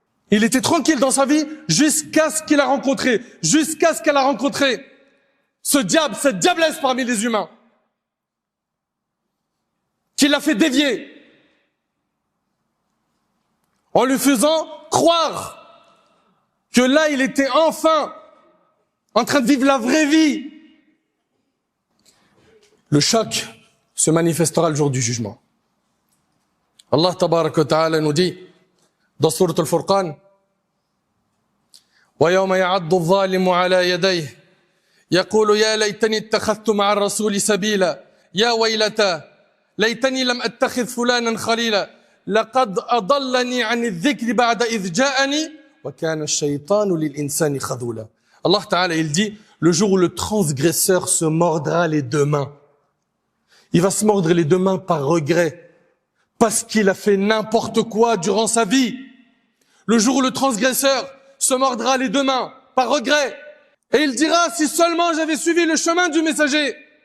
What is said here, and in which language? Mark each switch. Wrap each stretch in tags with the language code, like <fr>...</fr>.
<fr>Il était tranquille dans sa vie jusqu'à ce qu'il a rencontré, jusqu'à ce qu'elle a rencontré ce diable, cette diablesse parmi les humains, qui l'a fait dévier, en lui faisant croire que là, il était enfin en train de vivre la vraie vie. Le choc se manifestera le jour du jugement.</fr> <ar>Allah Tabarak wa Ta'ala</ar> <fr>nous dit dans Sourate</fr> <ar>Al-Furqan « Wa yawma ya'addu adh-dhalimu ala yadayhi يقول يا ليتني اتخذت مع الرسول سبيلا يا ويلتى ليتني لم أتخذ فلانا خليلا لقد أضلني عن الذكر بعد إذ جاءني وكان الشيطان للإنسان خذولا.</ar> <fr>Allah Ta'ala, il dit, le jour où le transgresseur se mordra les deux mains, il va se mordre les deux mains par regret, parce qu'il a fait n'importe quoi durant sa vie. Le jour où le transgresseur se mordra les deux mains par regret, et il dira, si seulement j'avais suivi le chemin du messager.</fr>